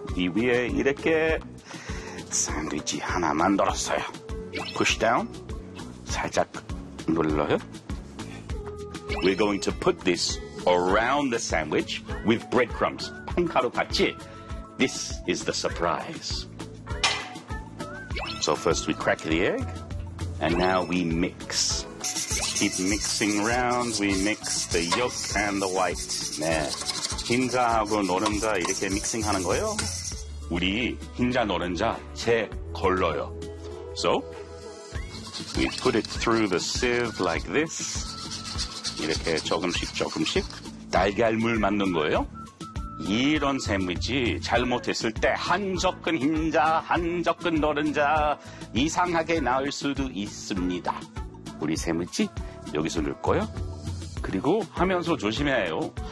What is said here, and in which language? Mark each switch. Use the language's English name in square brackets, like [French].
[Korean] 이 위에 이렇게 샌드위치 하나 만들었어요. [English] Push down. 살짝 눌러요. We're going to put this around the sandwich with breadcrumbs. 빵가루 같이. This is the surprise. So first we crack the egg. And now we mix. Keep mixing round. We mix the yolk and the white. 네. [Korean] 흰자하고 노른자 이렇게 믹싱 하는 거예요. 우리 흰자 노른자 채 걸러요. [English] So, we put it through the sieve like this. [Korean] 이렇게 조금씩 달걀물만 넣는 거예요. 이런 샌드위치 잘못했을 때 한 접근 흰자, 한 접근 노른자 이상하게 나올 수도 있습니다. 우리 샌드위치 여기서 넣을 거예요. 그리고 하면서 조심해야 해요.